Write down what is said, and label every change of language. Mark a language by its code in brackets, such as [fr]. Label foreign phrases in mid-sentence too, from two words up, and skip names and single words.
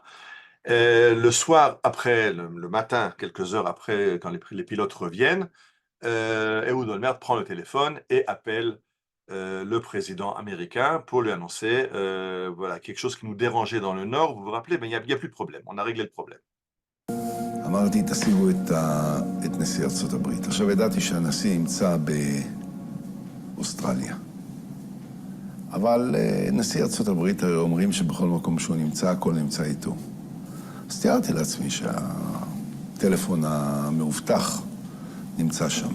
[fr] Le soir, après, le matin, quelques heures après, quand les pilotes reviennent, Ehud Olmert prend le téléphone et appelle le président américain pour lui annoncer voilà, quelque chose qui nous dérangeait dans le Nord. Vous vous rappelez, mais il n'y a plus de problème. On a réglé le problème. [he] אמרתי, תשיגו את נשיא ארצות הברית. עכשיו ידעתי שהנשיא ימצא באוסטרליה. אבל נשיא ארצות הברית הרי אומרים שבכל מקום שהוא נמצא, הכל נמצא איתו. אז תיארתי לעצמי שהטלפון המאובטח נמצא שם.